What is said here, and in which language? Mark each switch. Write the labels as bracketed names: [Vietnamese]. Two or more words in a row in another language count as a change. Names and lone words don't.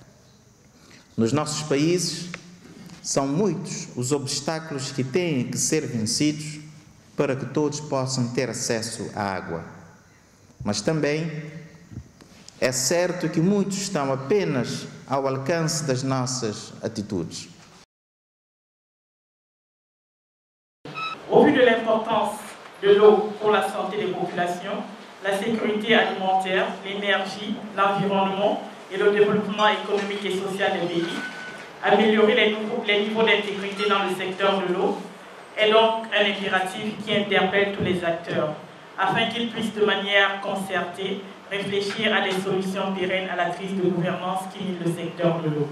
[Portuguese] Nos nossos países, são muitos os obstáculos que têm que ser vencidos para que todos possam ter acesso à água. Mas também é certo que muitos estão apenas ao alcance das nossas atitudes. [French] Au vu de l'importance de l'eau pour la santé des populations, la sécurité alimentaire, l'énergie, l'environnement et le développement économique et social des pays, améliorer les niveaux d'intégrité dans le secteur de l'eau est donc un impératif qui interpelle tous les acteurs, afin qu'ils puissent de manière concertée réfléchir à des solutions pérennes à la crise de gouvernance qui mine le secteur de l'eau.